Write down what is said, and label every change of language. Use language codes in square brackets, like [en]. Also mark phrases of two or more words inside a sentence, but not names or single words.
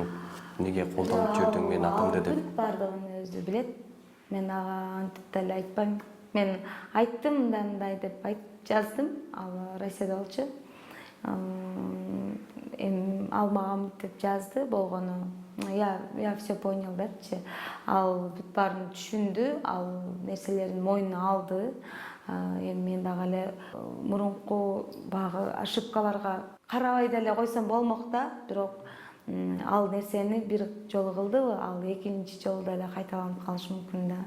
[ky] Неге колдонуп жүрдүң мен атымды деп? Бүт баардыгын өзү билет. Мен ага антип деле айтпайм. Мен айттым мындай деп жаздым. Ал Россияда болчу. Ал мага мынтип жазды болгону. [ru] Я все понял [ky] депчи. Ал бүт баарын түшүндү, ал нерселерин мойнуна алды. Эми мен дагы эле мурунку багы ошибкаларга карабай деле койсом болмок да. Бирок ал нерсени бир жолу кылдыбы, ал экинчи жолу деле кайталанып калышы мүмкүн да.